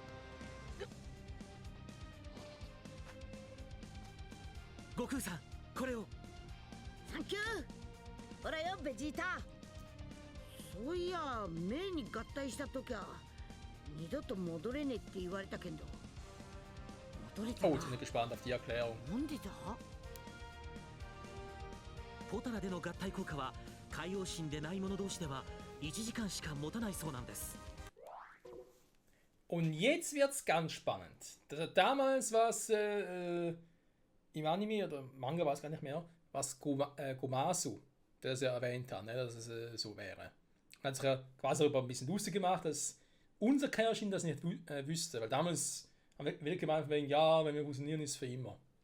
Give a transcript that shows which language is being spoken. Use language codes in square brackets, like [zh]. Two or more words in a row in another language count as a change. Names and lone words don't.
[ja] 悟空さん、これを。サンキュー。ほらよベジータ。そういやメイに合体した時は二度と戻れねえって言われたけど戻れた Oh, な。 [de] jetzt bin ich gespannt auf die Erklärung. [ja] なんでだ。ポタラでの合体効果は海王神でない者同士では1時間しか持たないそうなんです。 [de] Und jetzt wird's ganz spannend. Damals war es im Anime oder Manga, weiß gar nicht mehr, was Gomasu, der das ja erwähnt hat, ne, dass es so wäre. Man hat sich ja quasi darüber ein bisschen lustig gemacht, dass unser Kaioshin das nicht wüsste, weil damals haben wir wirklich gemeint, wegen, ja, wenn wir fusionieren, ist es für immer.